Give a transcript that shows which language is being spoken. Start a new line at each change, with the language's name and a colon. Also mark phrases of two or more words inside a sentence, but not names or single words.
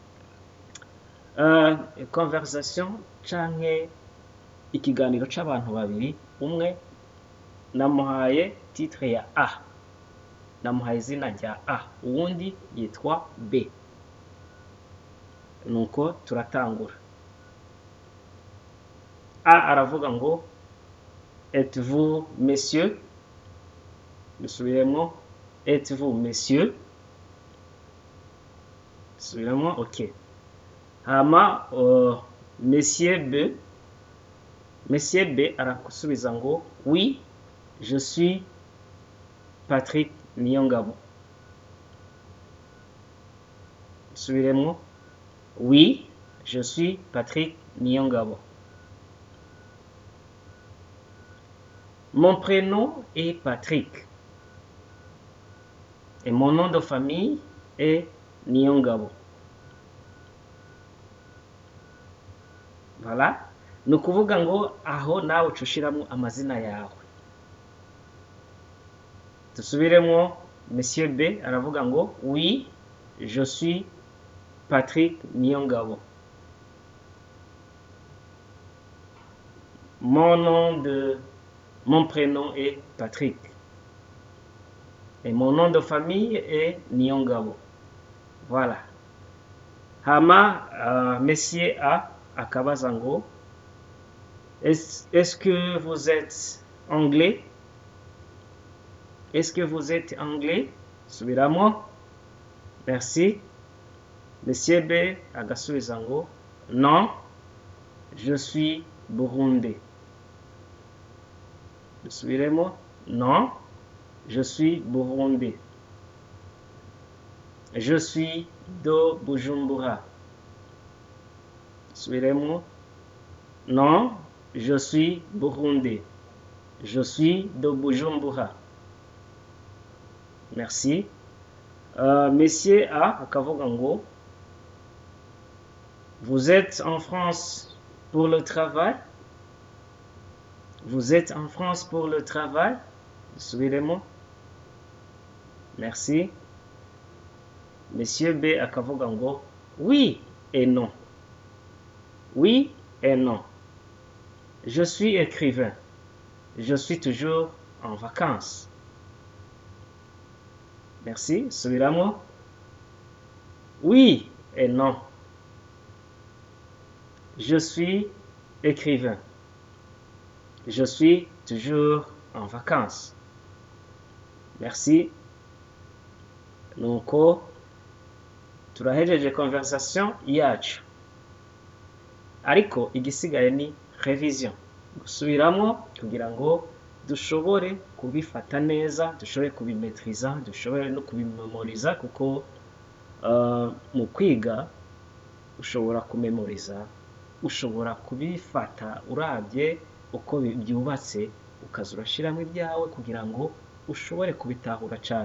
Rundi: Conversation canke ikiganiro c'abantu babiri, umwe namuhaye titre ya A, namuhaye izina rya A, uwundi yitwa B. Nuko turatangura. A aravuga ngo
French: êtes-vous messieurs? Dusubiremo, êtes-vous messieurs?
Rundi: Dusubiremo, ok. Hama monsieur B arakusubiza ngo
French: oui, je suis Patrick Niyongabo.
Rundi: Dusubiremo,
French: oui, je suis Patrick Niyongabo. Mon prénom est Patrick et mon nom de famille est Niyongabo. Voilà.
Rundi: Ni ukuvuga ngo aho nawe ucushiramo amazina yawe. Dusubiremo, monsieur B aravuga ngo
French: oui, je suis Patrick Niyongabo. Mon prénom est Patrick et mon nom de famille est Niyongabo. Voilà.
Rundi: Hama monsieur A akabaza ngo
French: est-ce que vous êtes anglais? Est-ce que vous êtes anglais?
Rundi: Subiramo. Merci. Monsieur B agasubiza ngo
French: non, je suis burundais. Subiremo, non, je suis burundais. Je suis de Bujumbura. Subiremo, non, je suis burundais. Je suis de Bujumbura. Merci.
Rundi: Monsieur A akavuga ngo
French: vous êtes en France pour le travail? Vous êtes en France pour le travail?
Rundi: Subiremo. Merci. Monsieur B akavuga ngo
French: oui et non. Oui et non. Je suis écrivain. Je suis toujours en vacances. Merci. Subiramo. Oui et non. Je suis écrivain. Je suis toujours en vacances. Merci.
Rundi: Nuko turahejeje conversation yacu, ariko igisigaye ni revision, gusubiramo kugira ngo dushobore kubifata neza, dushobore kubimetriza, dushobore no kubimemoriza, kuko mu kwiga ushobora kumemoriza, ushobora kubifata urabye uko byubatse, ukaza urashiramo ibyawe kugira ngo ushobore kubitahura cyane.